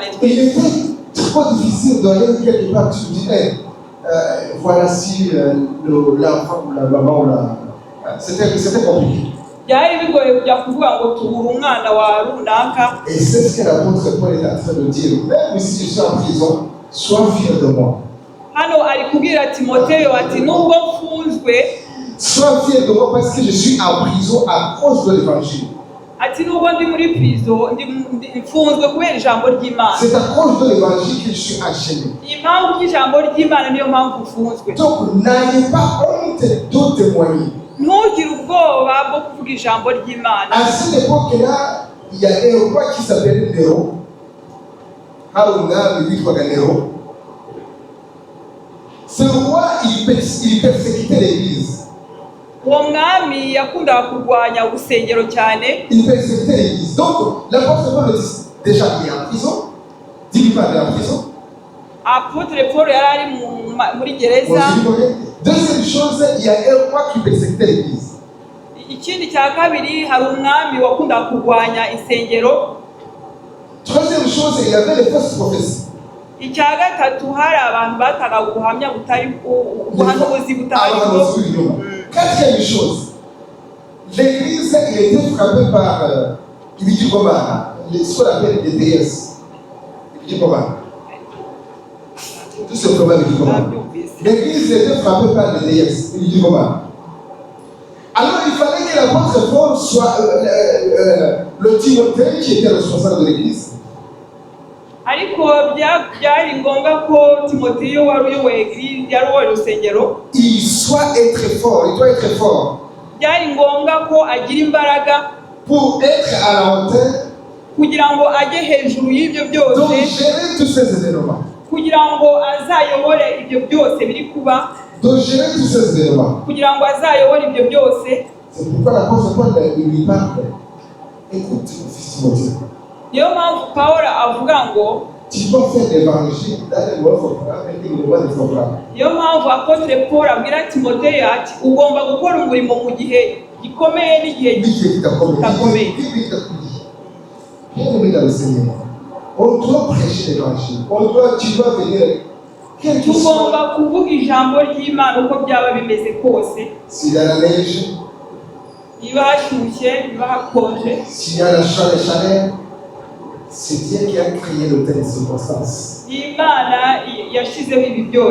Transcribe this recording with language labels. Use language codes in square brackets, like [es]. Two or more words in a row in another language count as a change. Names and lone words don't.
[fr] Il était trop difficile d'aller quelque part. Tu dis, voilà si l'enfant ou la maman ou la. C'était compliqué. [rw] Byari bigoye kujya kuvuga ngo tubura umwana wa runaka. [fr] Et c'est ce que l'apôtre Paul est en train de dire. Même si je suis en prison, sois fier de moi. [rw] Hano ari kubwira Timoteyo ati nubwo mfunzwe. [fr] Sois fier de moi parce que je suis en prison à cause de l'évangile. [rw] Ati nubwo ndi muri prison mfunzwe kubera ijambo ry'Imana. [fr] C'est à cause de l'évangile que je suis enchaîné. [rw] Impamvu y'ijambo ry'Imana niyo mpamvu mfunzwe. [fr] Donc n'ayez pas honte de témoigner. [rw] Ntugire ubwoba bwo kuvuga ijambo ry'Imana. [fr] À cette époque-là, il y a un roi qui s'appelait Néron. Haruna, le roi Néron. Ce roi, il persécutait l'église. [rw] Uwo mwami yakundaga kurwanya urusengero cyane. [fr] Il persécutait l'église. Donc, l'apôtre Paul déjà il est en prison. Dis-lui pas, il est en prison. [rw] Apôtre Paul yari ari muri gereza. [fr] Deuxième chose, il y a un roi qui persécutait l'église. [rw] Ikindi cya kabiri hari umwami wakundaga kurwanya isengero. [fr] Troisième chose, il y avait les fausses prophéties. [rw] Icya gatatu hari abantu bataga ubuhamya butari ubuhanuzi butari bwo. [fr] Quatrième chose, l'église il était frappée par ce qu'on appelle les déesses. Tout simplement l'église était frappée par les déesses. Alors il fallait que l'apôtre Paul soit le Timothée qui était responsable de l'église. [rw] Ariko byari ngombwa ko Timoteyo wari uyoboye eglise yari uyoboye urusengero. [fr] Il doit être fort. [rw] Byari ngombwa ko agira imbaraga [fr] pour être à la hauteur [rw] kugira ngo ajye hejuru y'ibyo byose. [fr] Donc gérer tous ces événements. [rw] Kugira ngo azayobore ibyo byose biri kuba. [fr] Donc gérer tous ces événements. [rw] Kugira ngo azayobore ibyo byose. [fr] C'est pourquoi l'apôtre Paul lui parle. Écoute, fils Timothée. [rw] Niyo mpamvu Pawulo avuga ngo [fr] tu dois faire l'évangile dans les moments favorables et les moments défavorables. [rw] Niyo mpamvu apôtre Paul abwira Timoteyo ati ugomba gukora umurimo mu gihe gikomeye n'igihe gikomeye. [fr] Bien-aimé dans le Seigneur, on doit prêcher l'évangile. Tu dois venir. [rw] Tugomba kuvuga ijambo ry'Imana uko byaba bimeze kose. [fr] S'il y a la neige, [rw] niba hashyushye, niba hakonje, [fr] s'il y a la chaleur, c'est Dieu qui a créé de telles circonstances. [rw] Imana yashyizeho ibi byose.